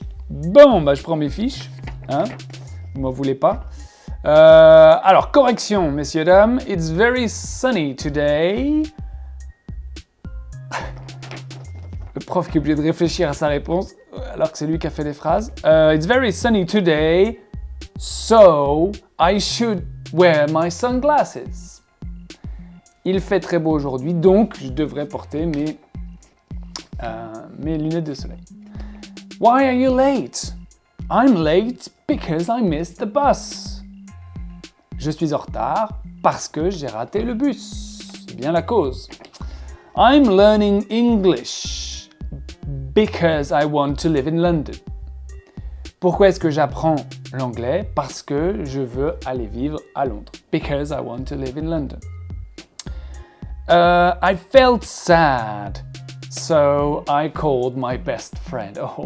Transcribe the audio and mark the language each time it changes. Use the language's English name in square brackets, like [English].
[French] Bon, je prends mes fiches, hein, vous m'en voulez pas. Alors, correction, messieurs, dames. [English] It's very sunny today. [French] Le prof qui est obligé de réfléchir à sa réponse, alors que c'est lui qui a fait les phrases. [English] It's very sunny today, so I should wear my sunglasses. [French] Il fait très beau aujourd'hui, donc je devrais porter mes lunettes de soleil. [English] Why are you late? I'm late because I missed the bus. [French] Je suis en retard parce que j'ai raté le bus. C'est bien la cause. [English] I'm learning English because I want to live in London. [French] Pourquoi est-ce que j'apprends l'anglais? Parce que je veux aller vivre à Londres. [English] Because I want to live in London. I felt sad, so I called my best friend.